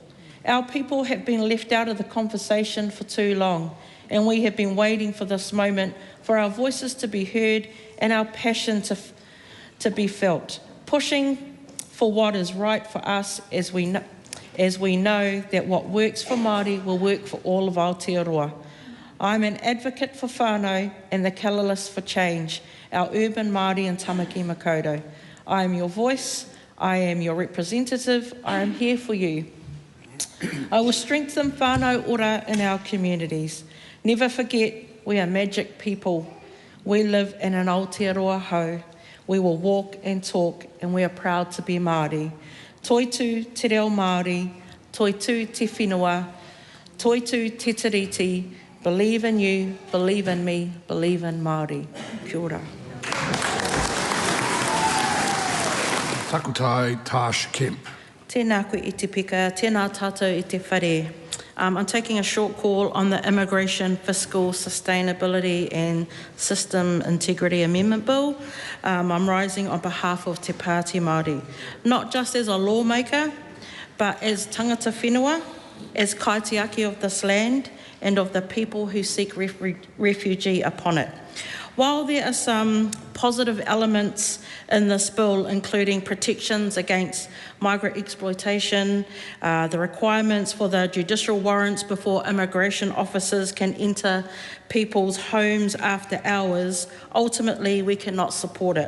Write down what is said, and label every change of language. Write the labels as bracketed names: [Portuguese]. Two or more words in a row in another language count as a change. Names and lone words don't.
[English] Our people have been left out of the conversation for too long, and we have been waiting for this moment for our voices to be heard and our passion to be felt, pushing for what is right for us as we know that what works for Māori will work for all of Aotearoa. I'm an advocate for whānau and the catalyst for change, our urban Māori in Tamaki Makaurau. I am your voice, I am your representative, I am here for you. I will strengthen [Māori] whānau ora [English] in our communities. Never forget, we are magic people. We live in an Aotearoa hau. We will walk and talk, and we are proud to be Māori. [Māori] Toitu te reo Māori, toitu te whenua, toitu te tiriti. [English] Believe in you, believe in me, believe in Māori. [Māori] Kia ora. Takutai Tarsh Kemp. Tēnā koe I te pika, tēnā tātou I te whare. [English] I'm taking a short call on the Immigration, Fiscal, Sustainability and System Integrity Amendment Bill. I'm rising on behalf of Te Pāti Māori, not just as a lawmaker, but as [Māori] tangata whenua, [English] as kaitiaki of this land and of the people who seek refugee upon it. While there are some positive elements in this bill, including protections against migrant exploitation, the requirements for the judicial warrants before immigration officers can enter people's homes after hours, ultimately we cannot support it.